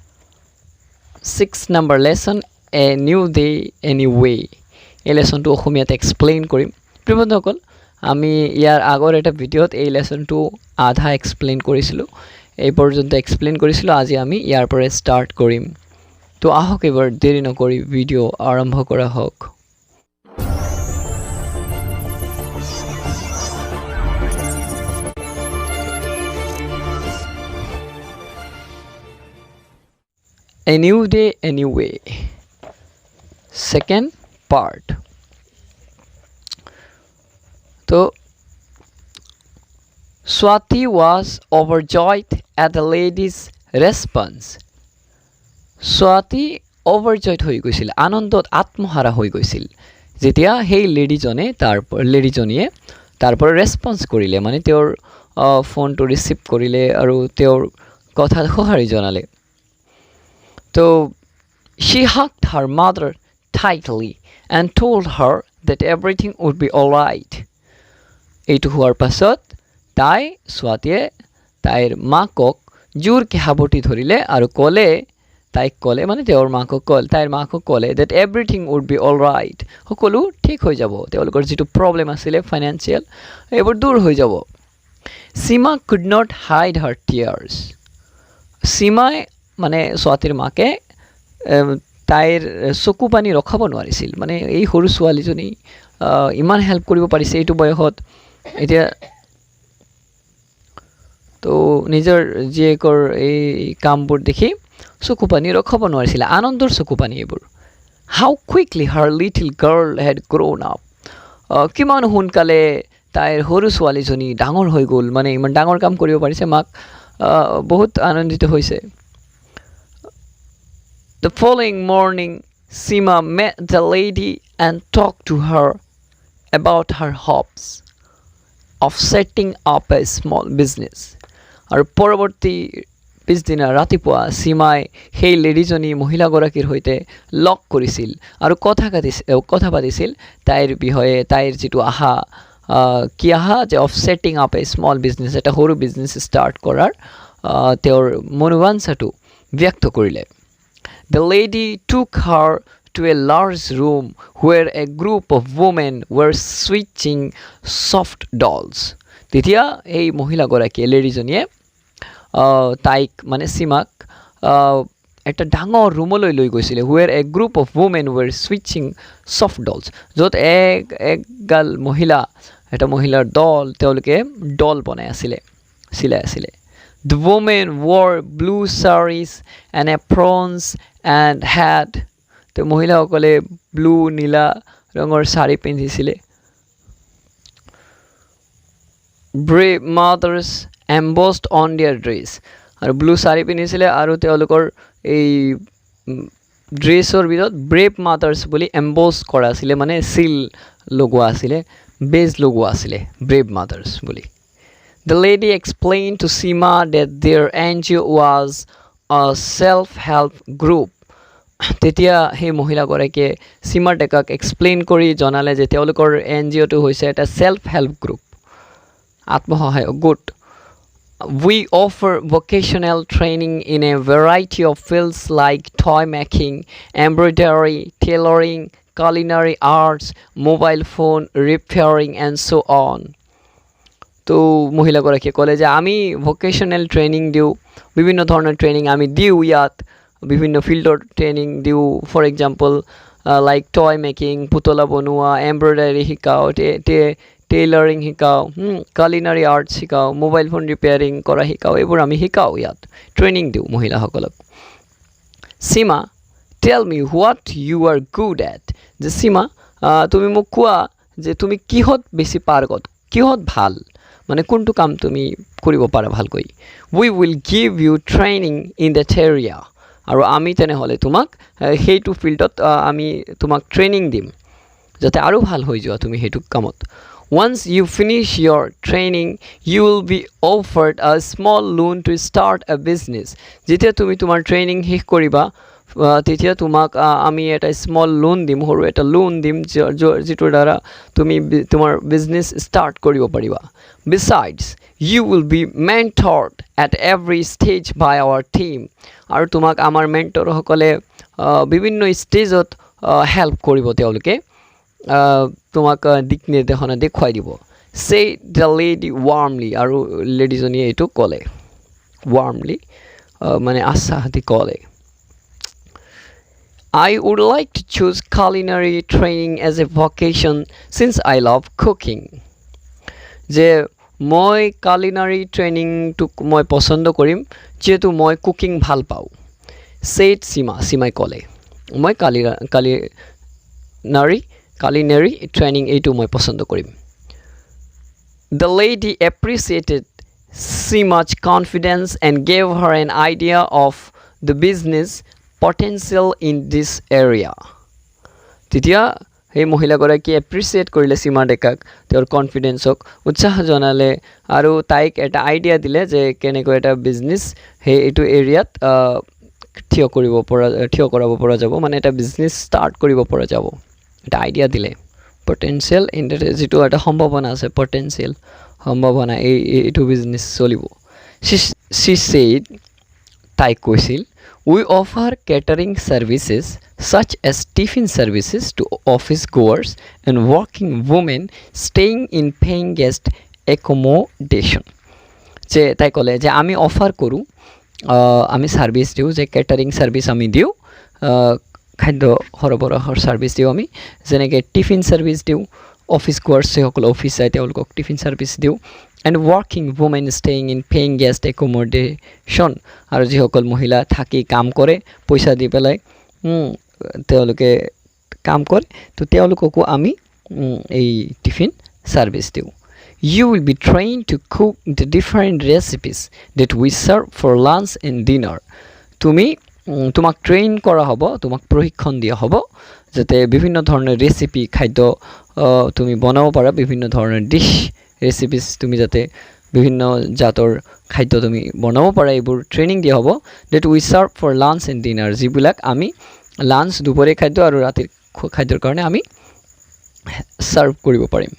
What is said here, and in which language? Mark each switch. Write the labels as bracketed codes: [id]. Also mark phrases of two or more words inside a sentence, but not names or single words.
[as] 6 নম্বৰ লেসন [en] A new day anyway [as] এই লেসনটো অসমীয়াত এক্সপ্লেইন কৰিম প্ৰিয় বন্ধুসকল আমি ইয়াৰ আগৰ এটা ভিডিঅ'ত এই লেসনটো আধা এক্সপ্লেইন কৰিছিলো এই পৰ্যন্ত এক্সপ্লেইন কৰিছিলো আজি আমি ইয়াৰ পৰা ষ্টাৰ্ট কৰিম তো আহক এবাৰ দেৰি নকৰি ভিডিঅ' আৰম্ভ কৰা হওক [en] A new day anyway. Second part. So Swati was overjoyed at the lady's response. [as] Swati overjoyed হৈ গৈছিল আনন্দত আত্মহাৰা হৈ গৈছিল যেতিয়া সেই লেডিজনীয়ে তাৰপৰ ৰেসপন্স কৰিলে মানে তেওঁৰ ফোনটো ৰিসিভ কৰিলে আৰু তেওঁৰ কথা সহাৰি জনালে [en] So she hugged her mother tightly and told her that everything would be all right. [as] এইটো হোৱাৰ পাছত স্বাতীয়ে তাইৰ মাকক জোৰকে হাবটি ধৰিলে আৰু তাইক ক'লে মানে তেওঁৰ তাইৰ মাকক ক'লে [en] that everything would be all right. [as] সকলো ঠিক হৈ যাব তেওঁলোকৰ যিটো প্ৰবলেম আছিল ফাইনান্সিয়াল এইবোৰ দূৰ হৈ যাব. [en] Sima could not hide her tears. [as] Simai মানে স্বাতীৰ মাকে তাইৰ চকু পানী ৰখাব নোৱাৰিছিল মানে এই সৰু ছোৱালীজনী ইমান হেল্প কৰিব পাৰিছে এইটো বয়সত এতিয়া তো নিজৰ জীয়েকৰ এই কামবোৰ দেখি চকু পানী ৰখাব নোৱাৰিছিল আনন্দৰ চকু পানী এইবোৰ [en] How quickly her little girl had grown up [as] কিমান সোনকালে তাইৰ সৰু ছোৱালীজনী ডাঙৰ হৈ গ'ল মানে ইমান ডাঙৰ কাম কৰিব পাৰিছে মাক বহুত আনন্দিত হৈছে [en] The following morning, Sima met the lady and talked to her about her hopes of setting up a small business. [as] আৰু পৰৱৰ্তী পিছদিনা ৰাতিপুৱা সীমাই সেই লেডিজনী মহিলাগৰাকীৰ সৈতে লগ কৰিছিল আৰু কথা পাতিছিল তাইৰ বিষয়ে তাইৰ যিটো আহা যে [en] of setting up a small business [as] এটা সৰু [en] business start [as] কৰাৰ তেওঁৰ মনোবাঞ্ছাটো ব্যক্ত কৰিলে [en] The lady took her to a large room where a group of women were switching soft dolls. [as] তেতিয়া এই মহিলাগৰাকীয়ে লেডিজনীয়ে তাইক মানে সীমাক একটা ডাঙৰ ৰুমলৈ লৈ গৈছিলে [en] where a group of women were switching soft dolls [as] য'ত একগাল এটা মহিলাৰ দল তেওঁলোকে ডল বনাই চিলাই আছিলে [en] The women wore blue saris and aprons and had the [as] মহিলাসকলে ব্লু নীলা ৰঙৰ শাৰী পিন্ধিছিলে [en] brave mothers embossed on their dress [as] আৰু ব্লু শাৰী পিন্ধিছিলে আৰু তেওঁলোকৰ এই ড্ৰেছৰ ভিতৰত [en] brave mothers [as] বুলি এম্বছ কৰা আছিল মানে সিল লগোৱা আছিল বেজ লগোৱা আছিল [en] brave mothers [as] বুলি [en] The lady explained to Sima that their NGO was a self-help group. [as] তেতিয়া সেই মহিলাগৰাকীয়ে সীমাৰ ডেকাক এক্সপ্লেইন কৰি জনালে যে তেওঁলোকৰ NGOটো হৈছে এটা self-help group আত্মসহায়ক গোট [en] We offer vocational training in a variety of fields like toy making, embroidery, tailoring, culinary arts, mobile phone repairing and so on. [as] তো মহিলাগৰাকীয়ে ক'লে যে আমি [en] vocational training [as] দিওঁ বিভিন্ন ধৰণৰ ট্ৰেইনিং আমি দিওঁ ইয়াত বিভিন্ন ফিল্ডৰ ট্ৰেইনিং দিওঁ [en] for example like toy making [as] পুতলা বনোৱা এমব্ৰইডাৰী শিকাওঁ টেইলাৰিং শিকাওঁ [en] culinary arts [as] শিকাওঁ [en] mobile phone [as] ৰিপেয়াৰিং কৰা শিকাওঁ এইবোৰ আমি শিকাওঁ ইয়াত ট্ৰেইনিং দিওঁ মহিলাসকলক সীমা [en] tell me what you are good at [as] যে সীমা তুমি মোক কোৱা যে তুমি কিহত বেছি পাৰ্গত কিহত ভাল মানে কোনটো কাম তুমি কৰিব পাৰা ভালকৈ [en] we will give you training in that area [as] আৰু আমি তেনেহলে তোমাক সেইটো ফিল্ডত আমি তোমাক ট্ৰেইনিং দিম যাতে আৰু ভাল হৈ যোৱা তুমি সেইটো কামত [en] once you finish your training you will be offered a small loan to start a business [as] যেতিয়া তুমি তোমাৰ ট্ৰেইনিং শেষ কৰিবা তেতিয়া তোমাক আমি এটা [en] small loan [as] দিম, সৰু এটা লোন দিম, যিটোৰ দ্বাৰা তুমি তোমাৰ [en] business start [as] কৰিব পাৰিবা। [en] Besides, you will be mentored at every stage by our team, [as] আৰু তোমাক আমাৰ মেণ্টৰসকলে বিভিন্ন ষ্টেজত হেল্প কৰিব, তেওঁলোকে তোমাক দিক নিৰ্দেশনা দেখুৱাই দিব। [en] Said the lady warmly, [as] আৰু লেডিজনীয়ে এইটো ক'লে warmly, মানে আশ্বাসেদি ক'লে। [en] I would like to choose culinary training as a vocation since I love cooking. [as] যে মই culinary ট্ৰেইনিংটোক মই পচন্দ কৰিম যিহেতু মই কুকিং ভাল পাওঁ। Said Sima, Simai ক'লে মই [en] culinary training [as] এইটো মই পচন্দ কৰিম। [en] The lady appreciated Sima's confidence and gave her an idea of the business potential in this area. [as] তেতিয়া সেই মহিলাগৰাকী এপ্ৰিচিয়েট কৰিলে সীমা ডেকাক, তেওঁৰ কনফিডেন্সক উৎসাহ জনালে আৰু তাইক এটা আইডিয়া দিলে যে কেনেকৈ এটা বিজনেছ সেই এইটো এৰিয়াত থিয় কৰাব পৰা যাব, মানে এটা [en] business start [as] কৰিব পৰা যাব, এটা আইডিয়া দিলে। পটেনচিয়েল যিটো এটা সম্ভাৱনা আছে, পটেনচিয়েল সম্ভাৱনা, এইটো বিজনেছ চলিব। [en] She said, [as] তাই কৈছিল, [en] we offer catering services such as tiffin services to office goers and working women staying in paying guest accommodation. [as] যে তাই ক'লে যে আমি অফাৰ কৰোঁ, আমি ছাৰ্ভিচ দিওঁ, যে [en] catering service [as] আমি দিওঁ, খাদ্য সৰবৰাহৰ ছাৰ্ভিচ দিওঁ আমি, যেনেকৈ [en] tiffin service [as] দিওঁ, [en] office goers [as] যিসকল অফিচ যায় তেওঁলোকক [en] tiffin service [as] দিওঁ, [en] and working women staying in paying guest accommodation, [as] আৰু যিসকল মহিলা থাকি কাম কৰে পইচা দি পেলাই, তেওঁলোকে কাম কৰে, তো তেওঁলোককো আমি এই [en] tiffin service [as] দিওঁ। [en] You will be trained to cook the different recipes that we serve for lunch and dinner. [as] তোমাক ট্ৰেইন কৰা হ'ব, তোমাক প্ৰশিক্ষণ দিয়া হ'ব যাতে বিভিন্ন ধৰণৰ ৰেচিপি খাদ্য তুমি বনাব পাৰা, বিভিন্ন ধৰণৰ [en] dish recipes [as] তুমি যাতে বিভিন্ন জাতৰ খাদ্য তুমি বনাব পাৰা, এইবোৰ ট্ৰেইনিং দিয়া হ'ব। [en] that we serve for lunch and dinner, [as] যিবিলাক আমি লাঞ্চ দুপৰীয়া খাদ্য আৰু ৰাতিৰ খাদ্যৰ কাৰণে আমি চাৰ্ভ কৰিব পাৰিম।